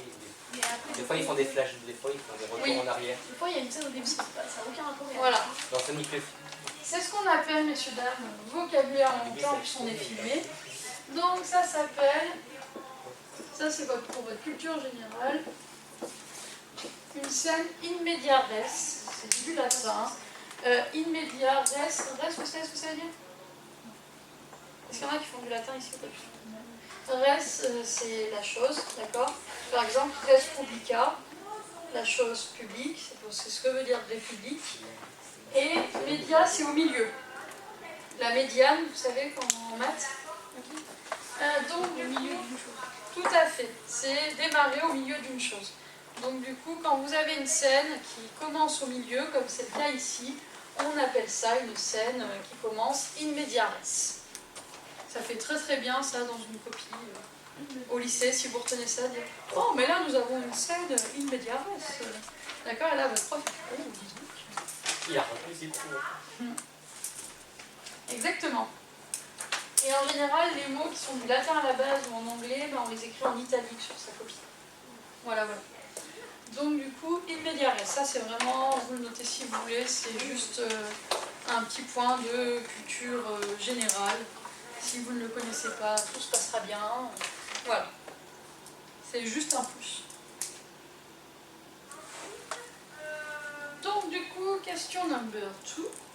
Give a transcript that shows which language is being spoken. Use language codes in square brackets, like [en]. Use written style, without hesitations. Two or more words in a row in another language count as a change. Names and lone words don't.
[fr] Des fois ils font des flashs, des fois ils font des retours en arrière. Des fois il y a une scène au début, ça n'a aucun rapport. Voilà. Dans Sonic le film. C'est ce qu'on appelle, messieurs, dames, vocabulaire en même temps puisqu'on est filmé. Donc ça s'appelle, ça c'est pour votre culture générale, une scène [la] in media res, [fr] c'est du latin. [la] In media res, [fr] vous savez ce que ça veut dire? Est-ce qu'il y en a qui font du latin ici ou pas du tout? Res, c'est la chose, d'accord? Par exemple, [la] res publica, [fr] la chose publique, c'est ce que veut dire république. Et média, c'est au milieu. La médiane, vous savez, en maths. Donc, au milieu d'une chose. Tout à fait. C'est démarrer au milieu d'une chose. Donc, du coup, quand vous avez une scène qui commence au milieu, comme c'est le cas ici, on appelle ça une scène qui commence [la] in media res. [fr] Ça fait très très bien ça dans une copie au lycée, si vous retenez ça, dire oh, mais là nous avons une scène [la] in media res. [fr] D'accord, et là votre prof dit oh, dis donc. Il a repris ses cours. Exactement. Et en général, les mots qui sont du latin à la base ou en anglais, ben, on les écrit en italique sur sa copie. Voilà, voilà. Donc du coup, [la] in media res, [fr] ça c'est vraiment, vous le notez si vous voulez, c'est juste un petit point de culture générale. Si vous ne le connaissez pas, tout se passera bien. Voilà. C'est juste un plus. Donc du coup, [en] question number 2.